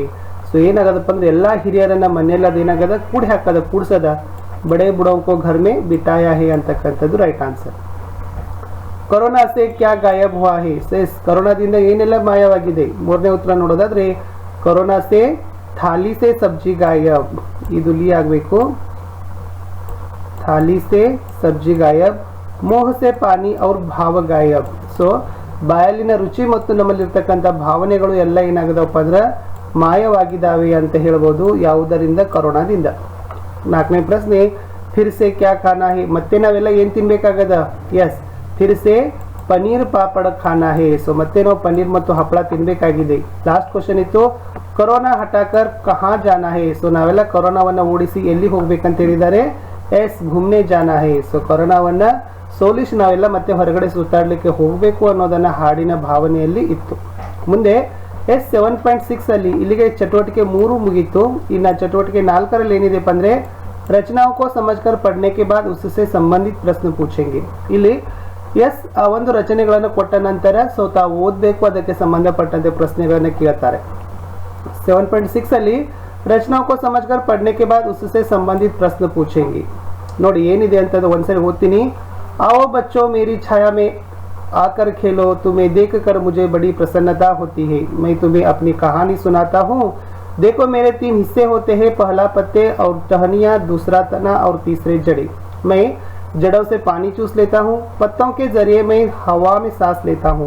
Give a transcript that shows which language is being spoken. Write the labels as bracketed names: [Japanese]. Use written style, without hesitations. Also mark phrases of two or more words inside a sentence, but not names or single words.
[Kannada] ಸೊ ಏನಾಗದಪ್ಪ ಅಂದ್ರೆ ಎಲ್ಲಾ ಹಿರಿಯರನ್ನ ಮನೆಯಲ್ಲಿ ಅದೇನಾಗದ ಕೂಡಿ ಹಾಕದ, ಕೂಡ್ಸದ. [Hindi] बड़े बूढ़ों को घर में बिठाया है ಅಂತಕ್ಕಂಥದ್ದು [English] right answer. [Hindi] कोरोना से क्या गायब हुआ है. [Kannada] ಎಸ್ ಕೊರೋನಾದಿಂದ ಏನೆಲ್ಲ ಮಾಯವಾಗಿದೆ. ಮೂರನೇ ಉತ್ತರ ನೋಡೋದಾದ್ರೆ [Hindi] कोरोना से थाली से सब्जी गायब, [Kannada] ಇದು ಲಿ ಆಗಬೇಕು. [Hindi] थाली से सब्जी गायब, मोह से पानी और भाव गायब. [Kannada] ಸೊ ಬಾಯಲ್ಲಿನ ರುಚಿ ಮತ್ತು ನಮ್ಮಲ್ಲಿರ್ತಕ್ಕಂಥ ಭಾವನೆಗಳು ಎಲ್ಲ ಏನಾಗದಪ್ಪ ಅಂದ್ರೆ ಮಾಯವಾಗಿದ್ದಾವೆ ಅಂತ ಹೇಳ್ಬೋದು. ಯಾವುದರಿಂದ, ಕೊರೋನಾದಿಂದ. 4ನೇ ಪ್ರಶ್ನೆ, [Hindi] फिर से क्या खाना है. [Kannada] ಮತ್ತೆ ನಾವೆಲ್ಲ ಏನ್ ತಿನ್ಬೇಕಾಗದ, ಎಸ್ [Hindi] फिर से पनीर पापड़ खाना है. [Kannada] ಸೊ ಮತ್ತೆ ನಾವು ಪನೀರ್ ಮತ್ತು ಹಪ್ಪಳ ತಿನ್ಬೇಕಾಗಿದೆ. [English] last question [Kannada] ಇತ್ತು, [Hindi] कोरोना हटाकर कहाँ जाना है. [Kannada] ಸೊ ನಾವೆಲ್ಲ ಕೊರೋನಾವನ್ನ ಓಡಿಸಿ ಎಲ್ಲಿ ಹೋಗ್ಬೇಕಂತ ಹೇಳಿದ್ದಾರೆ, ಎಸ್ [Hindi] घूमने जाना है. [Kannada] ಸೊ ಕೊರೋನಾವನ್ನ ಸೋಲಿಸಿ ನಾವೆಲ್ಲ ಮತ್ತೆ ಹೊರಗಡೆ ಸುತ್ತಾಡ್ಲಿಕ್ಕೆ ಹೋಗಬೇಕು ಅನ್ನೋದನ್ನ ಹಾಡಿನ ಭಾವನೆಯಲ್ಲಿ ಇತ್ತು. ಮುಂದೆ ಎಸ್ 7.6 ಅಲ್ಲಿ ಇಲ್ಲಿಗೆ ಚಟುವಟಿಕೆ 3 ಮುಗೀತು. ಇನ್ನು ಚಟುವಟಿಕೆ 4ರಲ್ಲಿ ಏನಿದೆಪ್ಪ ಅಂದ್ರೆ [Hindi] ರಚನಾओं को समझकर पढ़ने के बाद उससे संबंधित प्रश्न पूछेंगे. [Kannada] ಇಲ್ಲಿ ಎಸ್ ಆ ಒಂದು ರಚನೆಗಳನ್ನು ಕೊಟ್ಟ ನಂತರ ಸೊ ತಾವು ಓದಬೇಕು, ಅದಕ್ಕೆ ಸಂಬಂಧಪಟ್ಟಂತೆ ಪ್ರಶ್ನೆಗಳನ್ನು ಕೇಳ್ತಾರೆ. [Hindi] 7.6 ಅಲ್ಲಿ रचनाओं को समझकर पढ़ने के बाद उससे संबंधित प्रश्न पूछेंगे. [Kannada] ನೋಡಿ ಏನಿದೆ ಅಂತ ಒಂದ್ಸರಿ ಓದ್ತೀನಿ. [Hindi] आओ बच्चों मेरी छाया में आकर खेलो, तुम्हें देखकर मुझे बड़ी प्रसन्नता होती है. मैं तुम्हें अपनी कहानी सुनाता हूँ. देखो मेरे 3 हिस्से होते हैं, पहला पत्ते और टहनियाँ, दूसरा तना और तीसरे जड़े. मैं जड़ों से पानी चूस लेता हूँ, पत्तों के जरिए मैं हवा में सांस लेता हूँ.